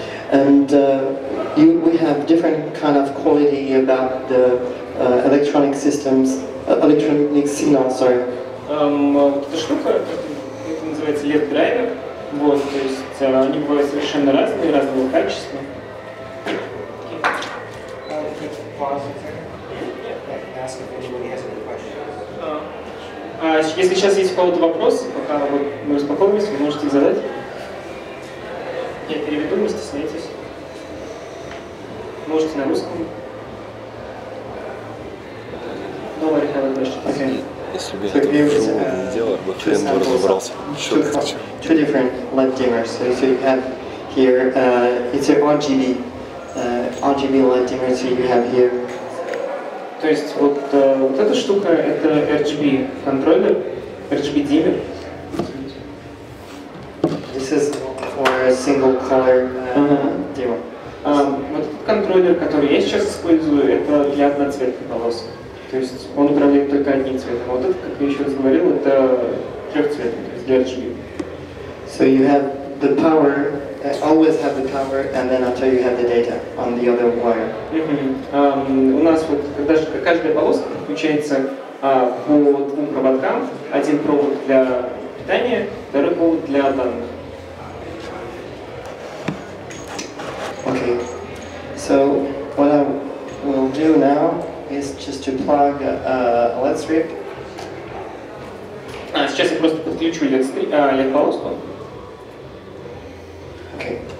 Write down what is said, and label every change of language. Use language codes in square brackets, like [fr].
[en] And we have different kind of quality about the electronic systems, electronic signals, sorry. [ru] Вот эта штука, это называется LED драйвер. Вот, то есть они бывают совершенно разные, разного качества. Если сейчас есть у кого-то вопросы, пока мы успокоились, вы можете их задать. Я переведу, не стесняйтесь. Можете на русском. [en] Don't have a question. Okay. [ru] Если бы я это не делал, бы хрен бы разобрался. [en] Two different LED dimmers. So you have here, it's a RGB LED dimmer. So you have here. [ru] То есть вот эта штука это RGB контроллер, RGB dimmer. [en] This is for a single color dimmer. [ru] Вот этот контроллер, который я сейчас использую, это для одноцветных полос. То есть он управляет только одним цветом. А вот это, как я еще раз говорил, это трехцветный, то есть для RGB. [en] So you have the power, always have the power, and then after you have the data on the other wire. [ru] У нас вот даже каждая полоска подключается по двум проводкам. Один провод для питания, второй провод для данных. [en] Okay, so what I will do now is just to plug a LED strip. [ru] Сейчас я просто подключу LED-полоску. [en] Okay.